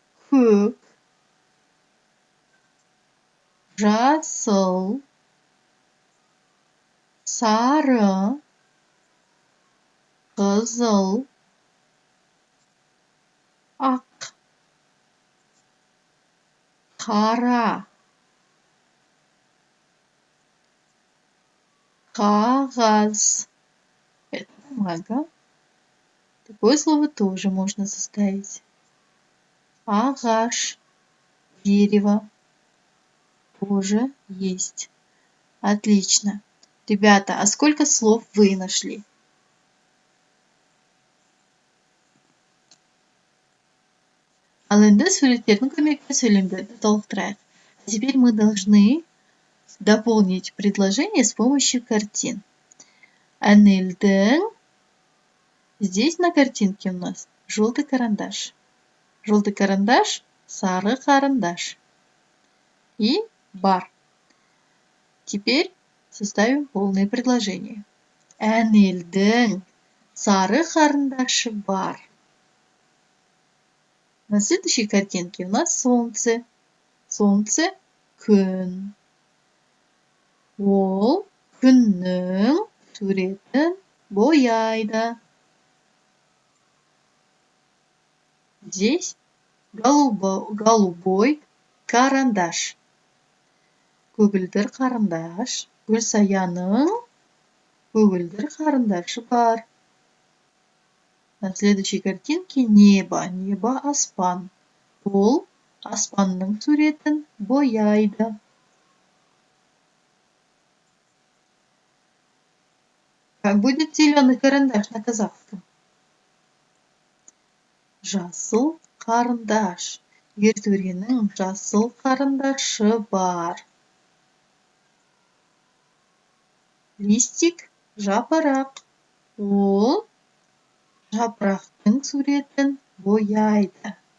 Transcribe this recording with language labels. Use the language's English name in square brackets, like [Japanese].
[Kazakh] Көк, жасыл, сары, қызыл, ақ, қара, қағаз. [Russian] Это бумага. Такое слово тоже можно составить. [Kazakh] Ағаш, [Russian] дерево тоже есть. Отлично. Ребята, а сколько слов вы нашли? [Kazakh] Ал енді суреттердің көмегімен сөйлемдерді толықтырайық. [Russian] Теперь мы должны дополнить предложение с помощью картин. Анельдің. Здесь на картинке у нас желтый карандаш. Желтый карандаш, [Kazakh] сары карандаш. И бар. [Russian] Теперь составим полное предложение. [Kazakh] Анельдің сары карандашы бар. [Russian] На следующей картинке у нас солнце. Солнце [Kazakh] күн. Ол күннің суретін бояйды. [Russian] Здесь голубой карандаш. [Kazakh] Көгілдір карандаш. Гүлсаяның көгілдір карандашы бар. [Russian] На следующей картинке небо. Небо [Kazakh] аспан. Ол аспанның суретін бояйды. [Russian] Как будет зеленый карандаш на казахском? [Kazakh] Жасыл қарындаш. Ертөренің жасыл қарындашы бар. [Russian] Листик [Kazakh] жапырақ. Ол жапырақтың суретін бояйды.